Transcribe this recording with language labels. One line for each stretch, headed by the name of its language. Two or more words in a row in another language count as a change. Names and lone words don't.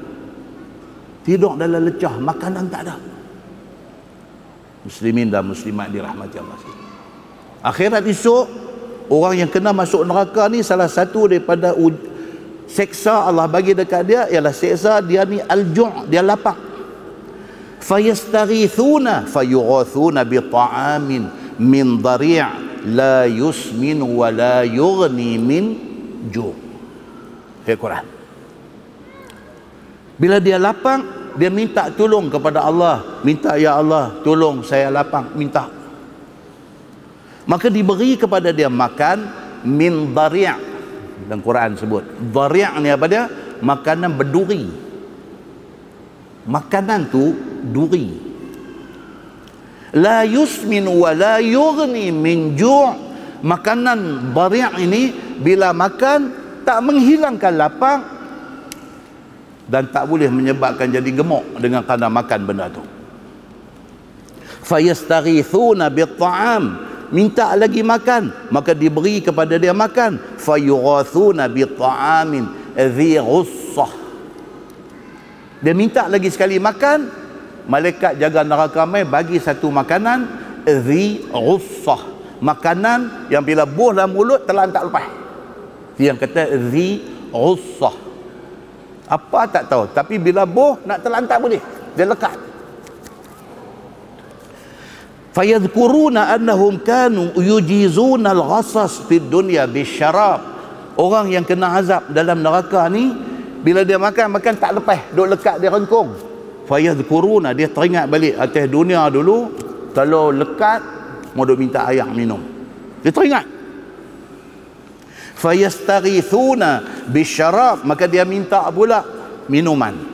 Malay: Tidur dalam lecah, makanan tak ada. Muslimin dan muslimat dirahmati Allah. Akhirat esok orang yang kena masuk neraka ni salah satu daripada seksa Allah bagi dekat dia ialah seksa dia ni al-ju', dia lapang.
Arabic: فيستغيثون فيغاثون بطعام من ضريع لا يسمن ولا يغني من جوع'.
Malay: Quran. Bila dia lapang, dia minta tolong kepada Allah, minta ya Allah tolong saya lapang, minta. Maka diberi kepada dia makan
Arabic: من ضريع'.
Malay: Dalam Quran sebut dhari' ni apa dia? Makanan berduri. Makanan tu duri.
Arabic: لا يسمن ولا يغني من جوع'.
Malay: Makanan dhari' ini bila makan tak menghilangkan lapang dan tak boleh menyebabkan jadi gemuk dengan kerana makan benda tu.
Arabic: فيستغيثون بالطعام,
Malay: minta lagi makan, maka diberi kepada dia makan.
Arabic: فيغاثون بطعام ذي غصة,
Malay: dia minta lagi sekali makan, malaikat jaga neraka mai bagi satu makanan
Arabic: ذي غصة,
Malay: makanan yang bila buh dalam mulut telan tak lepas. Dia yang kata
Arabic: ذي غصة.
Malay: Apa tak tahu, tapi bila boh nak telan tak boleh, dia lekat.
Arabic: فيذكرون أنهم كانوا يجيزون الغصص في الدنيا بالشراب.
Malay: Orang yang kena azab dalam neraka ni bila dia makan tak lepas, duk lekat dia rengkung. Fayadhkuruna, dia teringat balik atas dunia dulu kalau lekat mau duk minta air minum. Dia teringat.
Arabic: فيستغيثون بالشراب,
Malay: maka dia minta pula minuman.